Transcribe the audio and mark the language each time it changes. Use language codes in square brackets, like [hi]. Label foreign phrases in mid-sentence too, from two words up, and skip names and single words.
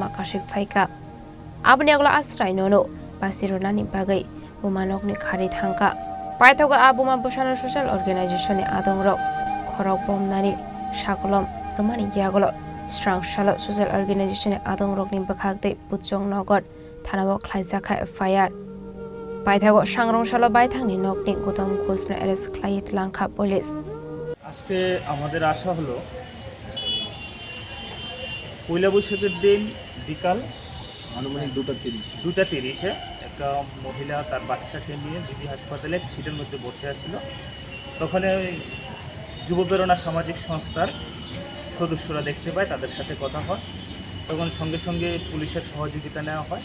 [trp] काशि फायका आबानि आगला आस्रायनोनो बासिरनानि बागै बुमानकनि खारि थांका पायथगा आबुमा बसानो [en] social organizationni [trp] आदंरक खरक बमनानि साकलम रमानि यागला स्रांशाल [en] social organizationni [trp] आदंरकनि बखागदै बुजंनगर थानाव खायजाखा एफआईआर पायथागो सांग्रंशाल बायथांनि नकनि गौतम घोषनो एरेस्ट खालायित लांखा पुलिस। [bn] আজকে আমাদের আশা হলো পয়লা বৈশাখের দিন বিকাল আনুমানিক 2:30 একটা মহিলা তার বাচ্চাকে নিয়ে বিবি হাসপাতালে সিটের মধ্যে বসে আছিল। তখন যুব প্রেরণা সামাজিক সংস্থার সদস্যরা দেখতে পায়, তাদের সাথে কথা হয়, তখন সঙ্গে সঙ্গে পুলিশের সহযোগিতা নেওয়া হয়।